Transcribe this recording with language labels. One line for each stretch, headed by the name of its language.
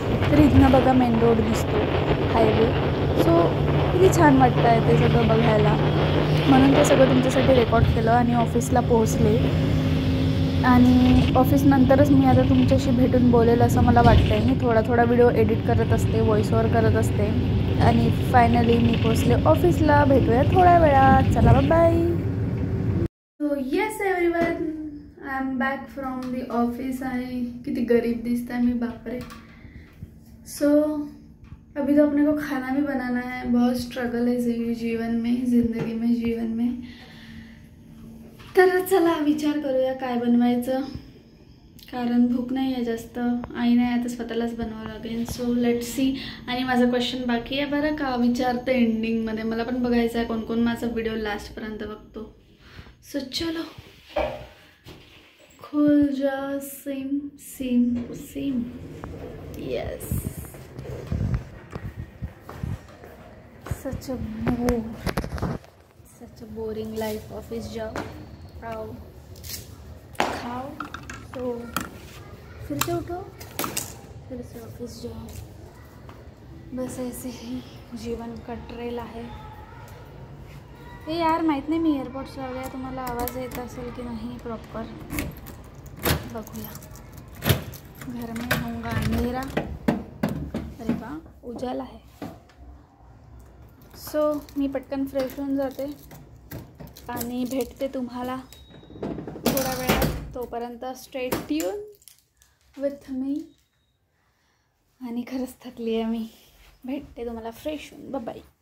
Marathi: तर इथनं बघा मेन रोड दिसतो, हायवे। सो किती छान वाटतं आहे ते सगळं बघायला, म्हणून ते सगळं तुमच्यासाठी रेकॉर्ड केलं आणि ऑफिसला पोहोचले। आणि ऑफिस नंतरच मी आता तुमच्याशी भेटून बोलेल असं मला वाटतं आहे। मी थोडा व्हिडिओ एडिट करत असते, व्हॉइस ओव्हर करत असते आणि फायनली मी पोहोचले ऑफिसला। भेटूया थोड्या वेळात, चला bye bye.
English: So yes everyone, I am back from the office.
Marathi: आणि किती गरीब
Hindi: दिसता है मैं, बाप रे। सो अभी तो अपने को खाना भी बनाना है, बहुत स्ट्रगल है जिंदगी में।
Marathi: तर चला विचार करूया काय बनवायचं, कारण भूक नाही आहे जास्त, आई नाही आता स्वतःलाच बनवावं लागेल।
English: So let's see.
Marathi: आणि माझा क्वेश्चन बाकी आहे बरं का, विचारते एंडिंगमध्ये, मला पण बघायचं आहे कोण कोण माझा व्हिडिओ लास्टपर्यंत बघतो।
Hindi: सो चलो खुल जा सेम यस।
English: Such a boring life.
Hindi: ऑफिस जाओ, आओ, खाओ, तो फिर से उठो, फिर से ऑफिस जाओ, बस ऐसे ही जीवन कट रेल आहे।
Marathi: हे यार माहीत नाही मी एअरपोर्ट्स लावल्या, तुम्हाला आवाज येत असेल की नाही प्रॉपर, बघूया।
Hindi: घर में होगा अंधेरा, अरे वाह उजाला है।
Marathi: सो मी पटकन फ्रेश होऊन जाते आणि भेटते तुम्हाला थोड्या वेळात।
English: तोपर्यंत stay tune with me.
Marathi: आणि खरंच थकली आहे मी, भेटते तुम्हाला फ्रेश होऊन, बाय बाय।